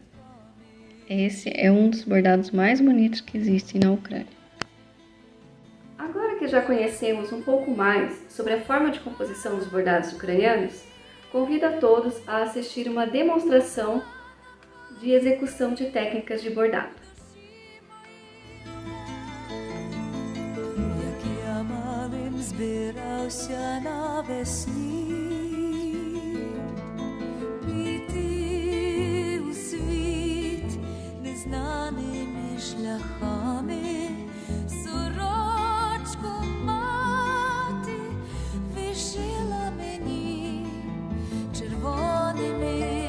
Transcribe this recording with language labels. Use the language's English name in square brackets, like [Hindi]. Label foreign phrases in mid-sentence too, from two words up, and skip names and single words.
[Portuguese] Esse é um dos bordados mais bonitos que existem na Ucrânia. Agora que já conhecemos um pouco mais sobre a forma de composição dos bordados ucranianos, convido a todos a assistir uma demonstração de execução de técnicas de bordado. [Ukrainian] Збирався навесні, піти у світ незнаними шляхами, сорочку мати вишила мені червоними